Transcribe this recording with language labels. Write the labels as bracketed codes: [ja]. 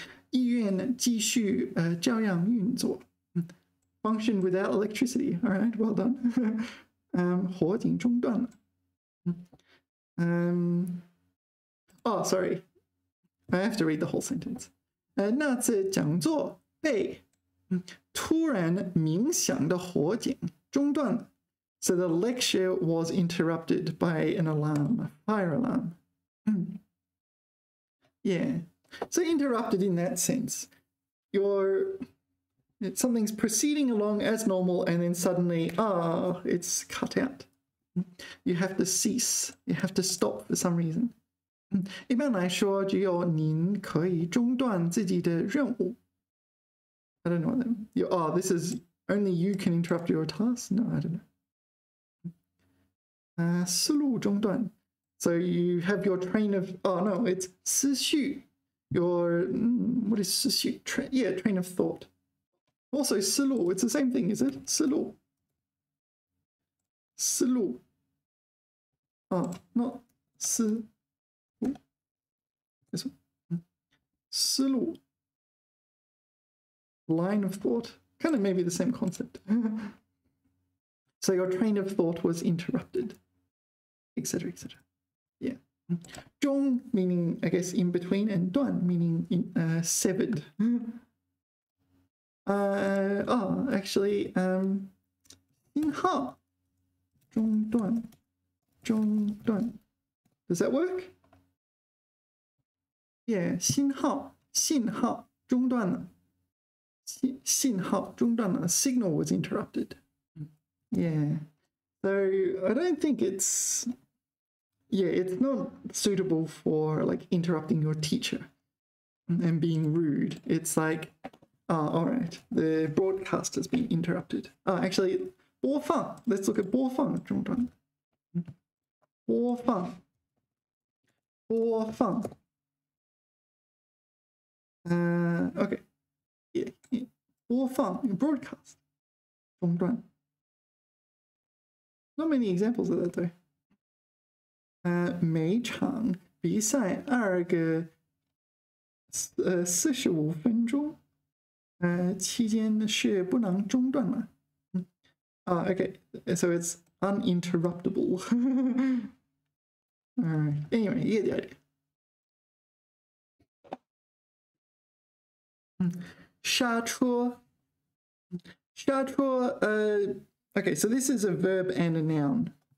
[zh] 医院继续照样运作. [en] Function without electricity. All right, well done. [zh] 火警中断了. [en] Oh, sorry. I have to read the whole sentence. [zh] 那次讲座被突然鸣响的火警中断了. [en] So the lecture was interrupted by an alarm, a fire alarm. Yeah. So interrupted in that sense. Something's proceeding along as normal and then suddenly, it's cut out. You have to cease. You have to stop for some reason. [zh] 一般来说，只有您可以中断自己的任务. [en] I don't know what that means. This is only you can interrupt your task? No, I don't know. 思路中断. So you have your train of, it's 思绪. What is 思绪?Train of thought. Also 思路, it's the same thing, is it? [zh] 思路.思路. [en] Not 思. This one. 思路. Line of thought. Kind of maybe the same concept. So your train of thought was interrupted, etc., etc. Yeah. 中 meaning, I guess, in between, and 断 meaning severed. Actually, 信号中断. Does that work? [zh] Yeah, 信号中断了.信号中断了. [en] Signal was interrupted. Yeah. So I don't think it's not suitable for like interrupting your teacher and being rude. It's like, all right, the broadcast has been interrupted. Actually, 播放. Let's look at 播放中断. [zh] 播放. [en] Okay. Yeah. 播放 broadcast. [zh] 中断. [en] Not many examples of that though. [zh] 每场比赛2个45分钟期间是不能中断了. [en] Okay, so it's uninterruptible. Alright, anyway, you get the idea. [zh] 刹车. [en] Okay, so this is a verb and a noun.